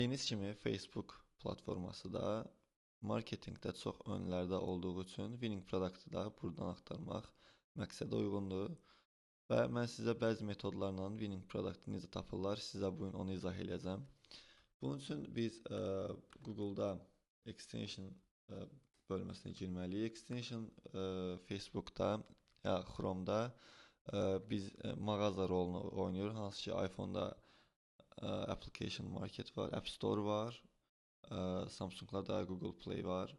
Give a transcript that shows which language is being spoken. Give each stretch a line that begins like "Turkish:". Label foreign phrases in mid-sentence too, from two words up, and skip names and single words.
Azerbaijani: Deniz kimi Facebook platforması da marketinqdə çox önlərdə olduğu üçün
English: winning product-ı
Azerbaijani: da buradan axtarmaq məqsədə uyğundur. Və mən sizə bəzi metodlarla
English: winning product-ı
Azerbaijani: necə tapırlar, sizə bu gün onu izah edəcəm. Bunun üçün biz Google-da extension bölməsinə girməliyik. Extension Facebookda ya Chrome-da biz mağaza rolunu oynayır, hansı ki iPhone-da Application Market var, App Store var, Samsung'da Google Play var.